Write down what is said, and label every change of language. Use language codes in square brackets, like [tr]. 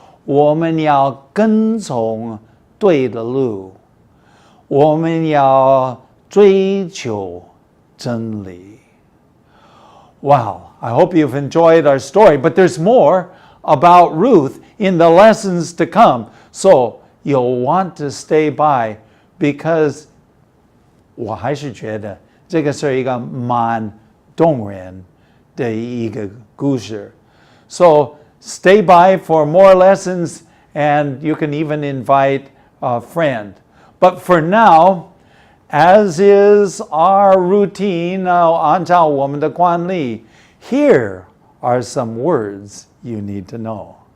[zh] 我们要跟从对的路。我们要追求真理。 [en] Wow, I hope you've enjoyed our story, but there's more about Ruth in the lessons to come. So you'll want to stay by, because [zh] 我还是觉得这个是一个蛮动人的一个故事。 [en] So stay by for more lessons, and you can even invite a friend. But for now, as is our routine, [zh] 按照我们的惯例, [en] here are some words you need to know.